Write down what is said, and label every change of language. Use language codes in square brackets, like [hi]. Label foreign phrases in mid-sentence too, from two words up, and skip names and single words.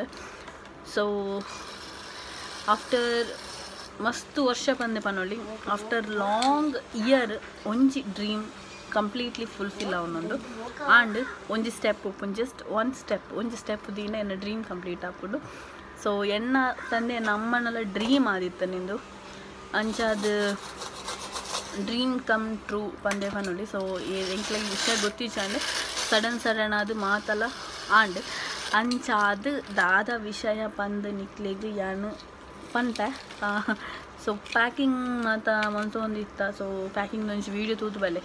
[en] so after [tcy] ಮಸ್ತ್ ವರ್ಷ ಪಂದೆ ಪನೊಳ್ಳಿ [en] after long year [tcy] ಒಂಜಿ [en] dream completely fulfil [tcy] ಅವನೊಂದು ಆಂಡ್ ಒಂಜಿ ಸ್ಟೆಪ್ ಉಪ್ಪು ಜಸ್ಟ್ ಒಂಜಿ ಸ್ಟೆಪ್ ದೀನ ಎನ್ನ [en] dream complete [tcy] ಆಪುಡು. ಸೊ ಎನ್ನ ತಂದೆ ನಮ್ಮನ್ನೆಲ್ಲ ಡ್ರೀಮ್ ಆದಿತ್ತು ನಿಂದು ಅಂಚಾದು [en] dream come true [tcy] ಪಂದೆ ಪನೊಳ್ಳಿ. ಸೊ ಎಂಕ್ಲೆ ವಿಷಯ ಗೊತ್ತಿಚ್ಚಂಡು ಸಡನ್ ಅದು ಮಾತಲ್ಲ ಆಂಡ್ ಅಂಚಾದು ದಾದ ವಿಷಯ ಪಂದು ನಿಕ್ಲೆಗ್ ಯಾನು ಪಂತೆ. ಸೊ ಪ್ಯಾಕಿಂಗ್ ಮಾತ ಮನ್ಸೊಂದಿತ್ತ. ಸೊ ಪ್ಯಾಕಿಂಗ್ ಒಂಚು ವೀಡಿಯೋ ತೂತು ಬಲೆ.